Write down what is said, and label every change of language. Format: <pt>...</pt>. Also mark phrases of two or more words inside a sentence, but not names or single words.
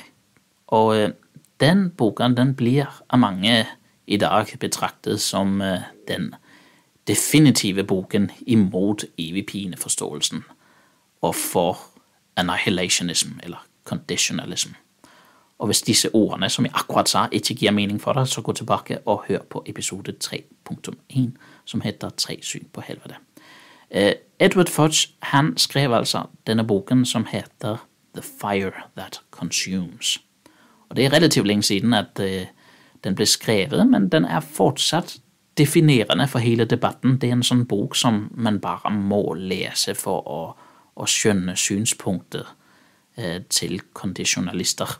<no>Og den boken, den blir av mange i dag betragtet som den definitive boken imod evig pineforståelsen og for annihilationism eller conditionalism. Og hvis disse ordene, som jeg akkurat sa, ikke giver mening for deg, så gå tilbake og hør på episode 3.1, som heter 3 syn på helvete. Edward Fudge, han skrev altså denne boken som heter The Fire That Consumes.</no> <da>Og det er relativt længe siden, at den blev skrevet, men den er fortsat definerende for hele debatten. Det er en sådan bog, som man bare må læse for at skønne synspunktet til konditionalister.</da>